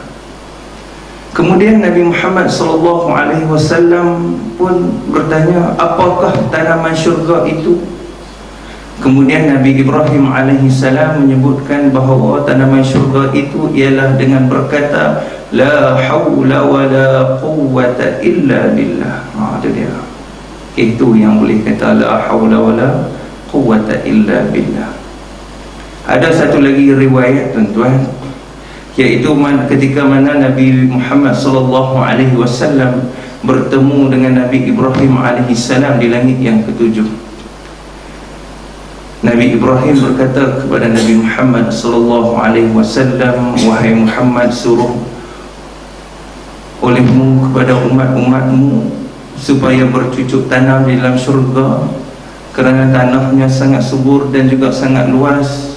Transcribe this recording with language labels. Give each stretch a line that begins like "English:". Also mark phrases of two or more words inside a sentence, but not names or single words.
Malay: Kemudian Nabi Muhammad SAW pun bertanya, apakah tanaman syurga itu? Kemudian Nabi Ibrahim alaihissalam menyebutkan bahawa tanaman syurga itu ialah dengan berkata
Arabic: لا حول ولا قوة إلا بالله.
Malay: Itu dia. Itu yang boleh kata
Arabic: لا حول ولا قوة إلا بالله.
Malay: Ada satu lagi riwayat tuan-tuan, iaitu ketika mana Nabi Muhammad SAW bertemu dengan Nabi Ibrahim alaihissalam di langit yang ketujuh. Nabi Ibrahim berkata kepada Nabi Muhammad SAW, wahai Muhammad, suruh olehmu kepada umat-umatmu supaya bercucuk tanam di dalam syurga, kerana tanahnya sangat subur dan juga sangat luas.